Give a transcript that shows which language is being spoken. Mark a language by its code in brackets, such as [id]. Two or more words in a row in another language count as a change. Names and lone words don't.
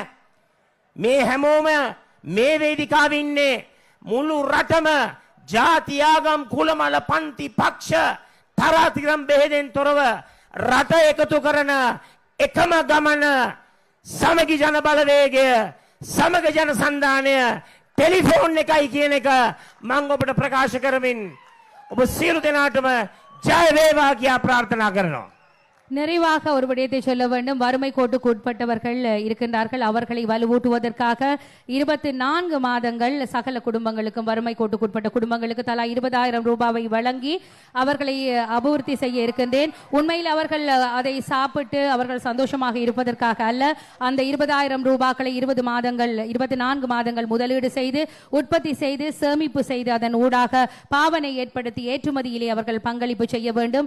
[si] මේ හැමෝම මේ වේදිකාවේ ඉන්නේ මුළු රටම ජාති, ආගම්, කුල, මල, පන්ති, පක්ෂ, තරාතිරම් බෙහෙදෙන් තොරව රට එකතු කරන එකම ගමන සමගි ජන බලවේගය, සමග ජන සන්ධානය, ටෙලිෆෝන් එකයි කියන එක මම ඔබට ප්‍රකාශ කරමින් ඔබ සියලු දෙනාටම ජය වේවා කියා ප්‍රාර්ථනා කරනවා. [ta] நிறைவாக ஒரு விடயத்தை சொல்ல வேண்டும். வறுமை கோட்டுக்கு உட்பட்டவர்கள் இருக்கின்றார்கள். அவர்களை வலுவூட்டுவதற்காக 24 மாதங்கள் சகல குடும்பங்களுக்கும், வறுமை கோட்டுக்கு உட்பட்ட குடும்பங்களுக்கு தலா 20,000 ரூபாவை வழங்கி அவர்களை அபிவிருத்தி செய்ய இருக்கின்றேன். உண்மையில் அவர்கள் அதை சாப்பிட்டு அவர்கள் சந்தோஷமாக இருப்பதற்காக அல்ல, அந்த 20,000 ரூபாய்களை 24 மாதங்கள் முதலீடு செய்து, உற்பத்தி செய்து, சேமிப்பு செய்து, அதன் ஊடாக பாவனை ஏற்படுத்தி ஏற்றுமதியிலே அவர்கள் பங்களிப்பு செய்ய வேண்டும்.